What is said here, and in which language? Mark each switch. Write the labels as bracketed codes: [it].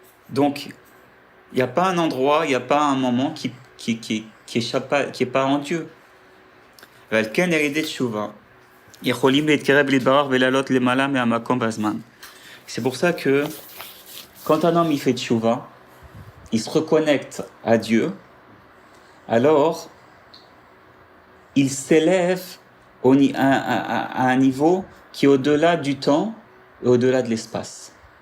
[fr] Donc, il n'y a pas un endroit, il n'y a pas un moment qui est pas en Dieu. [he] ועל ידי תשובה, יכולים להתקרב להתברך ולעלות למעלה מהמקום והזמן. [fr] C'est pour ça que quand un homme il fait tchouva, il se reconnecte à Dieu, alors il s'élève à un niveau qui est au-delà du temps et au-delà de l'espace.